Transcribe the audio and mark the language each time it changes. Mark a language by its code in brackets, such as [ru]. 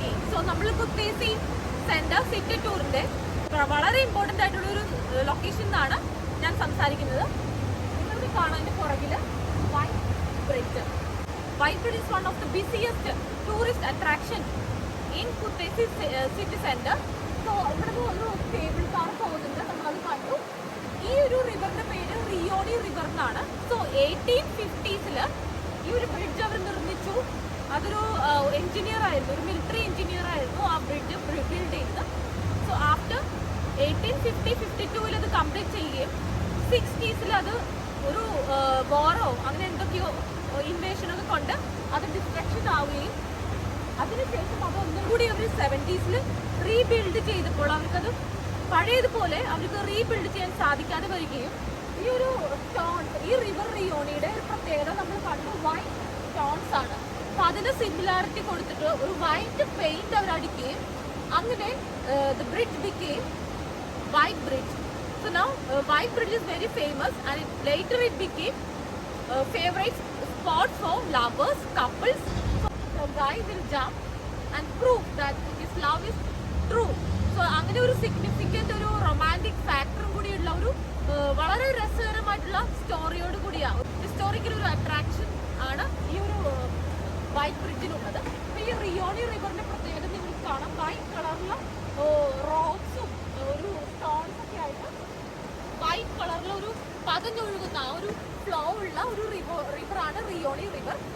[ml] So നമ്മൾ കുത്തേസി centre city ടൂറിന്റെ വളരെ important ആയിട്ടുള്ള ഒരു ലൊക്കേഷൻ എന്നാണ് ഞാൻ സംസാരിക്കുന്നത്. നിങ്ങൾക്ക് കാണാൻ പുറകില് [en] Bridge. White Bridge is one of the busiest tourist attraction in Kutesi city center. [ml] So ഇവിടുന്ന് ഒരു കേബിൾ കാർ പോകുന്നുണ്ട്, നമ്മളത് കണ്ടു. ഈ ഒരു റിവറിന്റെ പേര് റിയോണി റിവർ എന്നാണ്. സോ 1850s ഈ ഒരു ബ്രിഡ്ജ് അവർ നിർമ്മിച്ചു. അതൊരു എഞ്ചിനീയർ ആയിരുന്നു, ഒരു മിലിറ്ററി എഞ്ചിനീയർ ആയിരുന്നു ആ ബ്രിഡ്ജ് ബിൽഡ് ചെയ്തത്. സോ ആഫ്റ്റർ 1852 അത് കംപ്ലീറ്റ് ചെയ്യുകയും 60s അത് ഒരു വാറോ അങ്ങനെ എന്തൊക്കെയോ ഇൻവേഷനൊക്കെ കൊണ്ട് അത് ഡിസ്ട്രക്ഷൻ ആവുകയും അതിനുശേഷം അത് ഒന്നും കൂടി അവർ 70s റീബിൽഡ് ചെയ്തപ്പോൾ അവർക്കത് പഴയതുപോലെ അവർക്ക് റീബിൽഡ് ചെയ്യാൻ സാധിക്കാതെ വരികയും ഈ ഒരു സ്റ്റോൺസ്, ഈ റിവർ റിയോണിയുടെ ഒരു പ്രത്യേകത നമ്മൾ കണ്ടു വൈറ്റ് സ്റ്റോൺസ് ആണ്. അപ്പൊ അതിന് സിമിലാരിറ്റി കൊടുത്തിട്ട് ഒരു വൈറ്റ് പെയിന്റ് അവർ അടിക്കുകയും അങ്ങനെ [en] the bridge became White Bridge. So now White Bridge is very famous and later it became favorite spot for lovers, couples. So the guy will jump and prove that his love is true. [ml] So അങ്ങനെ ഒരു significant ഒരു romantic ഫാക്ടറും കൂടിയുള്ള ഒരു വളരെ രസകരമായിട്ടുള്ള സ്റ്റോറിയോട് കൂടിയാണ്, historical ഒരു അട്രാക്ഷൻ ആണ് ഈ ഒരു വൈറ്റ് ബ്രിഡ്ജിനുള്ളത്. അപ്പൊ ഈ റിയോണി റിവറിന്റെ പ്രത്യേകത നിങ്ങൾക്ക് കാണാം, വൈറ്റ് കളറിലുള്ള റോക്സും ഒരു സ്റ്റോൺസ് ഒക്കെ ആയിട്ട് വൈറ്റ് കളറിൽ ഒരു പതഞ്ഞൊഴുകുന്ന ആ ഒരു ഫ്ലോ ഉള്ള ഒരു റിവറാണ് റിയോണി റിവർ.